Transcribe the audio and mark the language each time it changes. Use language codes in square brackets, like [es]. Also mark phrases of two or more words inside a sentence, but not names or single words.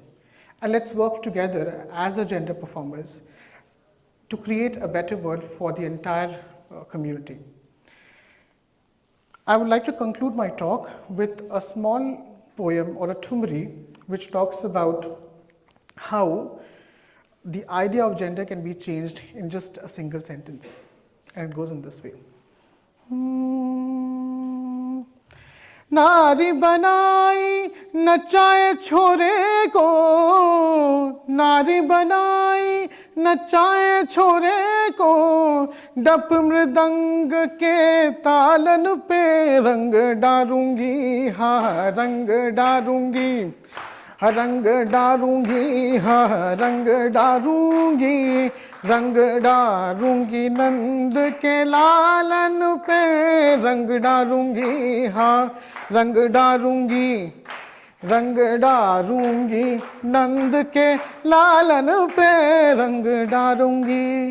[en] And let's work together as a gender performers to create a better world for the entire community. I would like to conclude my talk with a small poem or a tumri which talks about how the idea of gender can be changed in just a single sentence. And it goes in this way. [hi] नारी बनाई नचाए छोरे को, नारी बनाई नचाए छोरे को, डप मृदंग के तालन पे रंग डारूंगी, हाँ रंग डारूंगी, रंग डारूंगी, हाँ रंग डारूंगी, रंग डारूंगी नंद के लालन पे रंग डारूंगी, हाँ रंग डारूंगी, रंग डारूंगी नंद के लालन पे रंग डारूंगी.